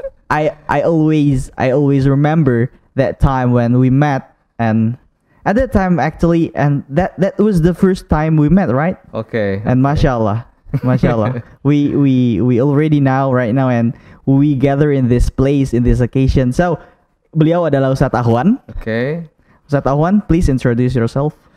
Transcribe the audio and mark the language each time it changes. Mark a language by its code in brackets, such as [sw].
[en] I always remember that time when we met, and at that time actually, and that was the first time we met, right? Okay. And mashallah, we already right now, and we gather in this place, in this occasion. [id] So, beliau adalah Ustadz Ahwan. [en] Okay. Ustadz Ahwan, please introduce yourself.